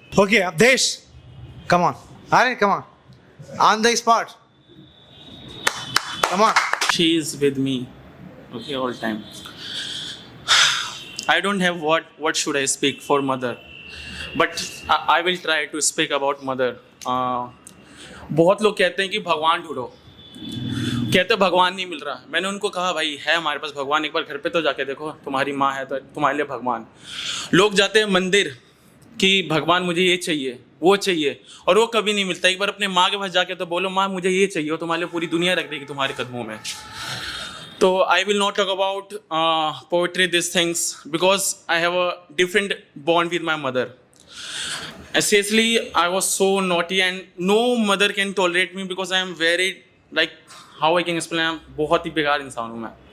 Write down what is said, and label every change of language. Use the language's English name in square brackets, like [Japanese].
[English] Okay, Avdesh, come on. Aryan, come on. On the spot. Come on. She is with me, okay, all time. I don't have what should I speak for mother, but I will try to speak about mother. [Hindi] बहुत लोग कहते हैं कि भगवान ढूंढो, कहते भगवान नहीं मिल रहा. मैंने उनको कहा भाई है हमारे पास भगवान, एक बार घर पे तो जाके देखो, तुम्हारी माँ है तो तुम्हारे लिए भगवान. लोग जाते हैं मंदिर कि भगवान मुझे ये चाहिए वो चाहिए, और वो कभी नहीं मिलता. एक बार अपने माँ के पास जाके तो बोलो माँ मुझे ये चाहिए, वो तुम्हारे लिए पूरी दुनिया रख देगी तुम्हारे कदमों में. [English] So I will not talk about poetry, these things, because I have a different bond with my mother. Seriously, I was so naughty and no mother can tolerate me because I am very, like, how I can explain, I am [Hindi] बहुत ही बेकार इंसान हूँ मैं.